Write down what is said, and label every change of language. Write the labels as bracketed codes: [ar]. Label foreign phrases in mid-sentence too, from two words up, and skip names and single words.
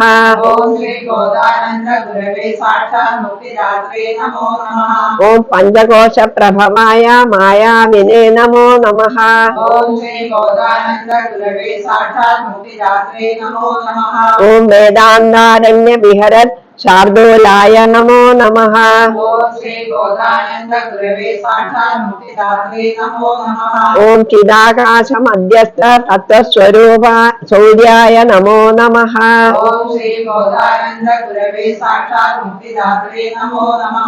[sa] ഓം ശ്രീ ബോധാനന്ദ ഗുരവേ സാക്ഷാൽ മുക്തിദാത്രേ നമോ നമഃ. ഓം പഞ്ചകോശ പ്രഭവായ മായാവിനേ നമോ നമഃ. ഓം ശ്രീ ബോധാനന്ദ ഗുരവേ സാക്ഷാൽ മുക്തിദാത്രേ നമോ നമഃ. ഓം വേദാന്താരണ്യ വിഹരത് शार्दूलाय नमो नमः। ओम श्री बोधानंद गुरवे साक्षात् मुक्तिदात्रे नमो नमः। ओम चिदाकाश मध्यस्थ तत्वस्वरूप शौर्याय नमो नमः। ओम श्री बोधानंद गुरवे साक्षात् मुक्तिदात्रे नमो नमः।